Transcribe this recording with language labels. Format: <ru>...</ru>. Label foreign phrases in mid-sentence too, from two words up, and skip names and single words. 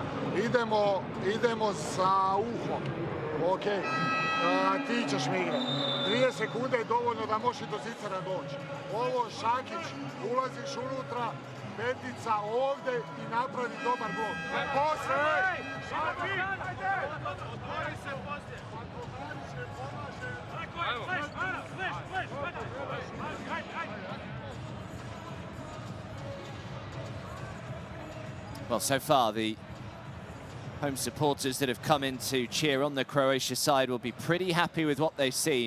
<hr>Idemo sa uhom. Ok, ti ćeš mi igrati. 2 sekunde je dovoljno da možeš do zicera doći. Ovo, Šakić, ulaziš unutra, petica ovdje i napravi dobar blok. Posle! Šakić! Otvori se poslije.</hr> <en>Well, so far the home supporters that have come in to cheer on the Croatia side will be pretty happy with what they've seen.</en>